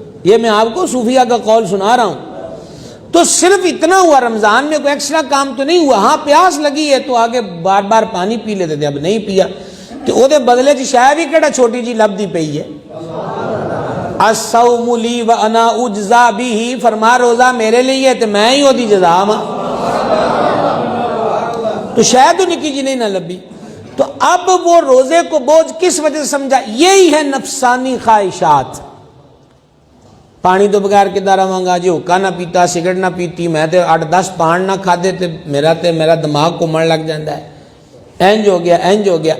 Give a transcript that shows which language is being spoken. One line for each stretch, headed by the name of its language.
Urdu: یہ میں آپ کو صوفیاء کا قول سنا رہا ہوں۔ تو صرف اتنا ہوا، رمضان میں کوئی ایکسٹرا کام تو نہیں ہوا، ہاں پیاس لگی ہے تو آگے بار بار پانی پی لیتے تھے، اب نہیں پیا تو
Punjabi: او دے بدلے چ شاید ہی کیڑا چھوٹی جی لبدی پئی ہے۔
Arabic: الصوم لی وانا اجزا بہ،
Urdu: فرما
Punjabi: روزہ میرے لیے تے میں ہی اودی جزا ہاں۔ تو شاید نکی جی نہیں نہ لبی.
Urdu: تو اب وہ روزے کو بوجھ کس وجہ سے سمجھا؟ یہی ہے نفسانی خواہشات.
Punjabi: پانی تو بغیر کدھر رہاں جی، حکا نہ پیتا، سگریٹ نہ پیتی، میں تے 8-10 پان نہ کھادے تے میرا دماغ گھومن لگ جاتا ہے، انج ہو گیا انج ہو گیا.